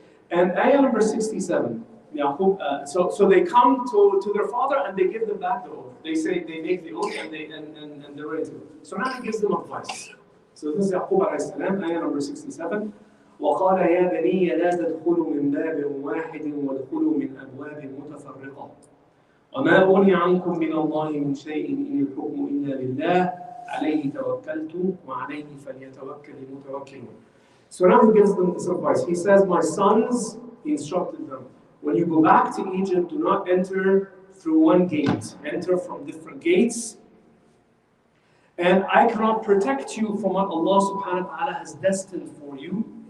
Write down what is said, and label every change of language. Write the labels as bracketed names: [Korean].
[English] And ayah number 67. So they come to their father and they give them back the oath. They say they make the oath and they're ready to. So now he gives them advice. So this is Yaqub alayhi salam, ayah number 67. [Arabic] وقال يا بني لا تدخلوا من باب واحد وادخلوا من أبواب متفرقة وما أغني عنكم من الله من شيء إن الحكم إلا لله عليه توكلت وعليه فليتوكل المتوكلون. [English] So now he gives them this advice. He says, my sons, he instructed them, when you go back to Egypt, do not enter through one gate. Enter from different gates. And I cannot protect you from what Allah subhanahu wa ta'ala has destined for you.